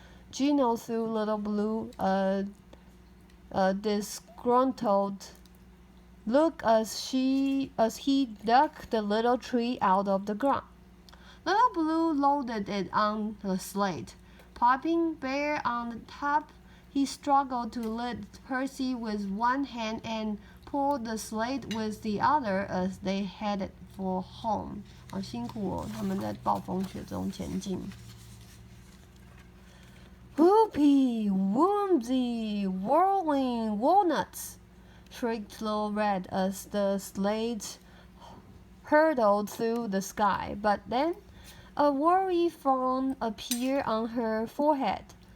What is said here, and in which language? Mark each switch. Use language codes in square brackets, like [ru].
[en] Gino threw Little Blue a disgruntled look as he dug the little tree out of the ground. Little Blue loaded it on the sled. Popping Bear on the top, he struggled to lift Percy with one hand and pulled the sled with the other as they headed for home. [zh] 好辛苦哦，他们在暴风雪中前进。 [en] "Whoopee, woomsy, whirling walnuts!" shrieked Little Red as the sled hurtled through the sky. But then a worry frown appeared on her forehead.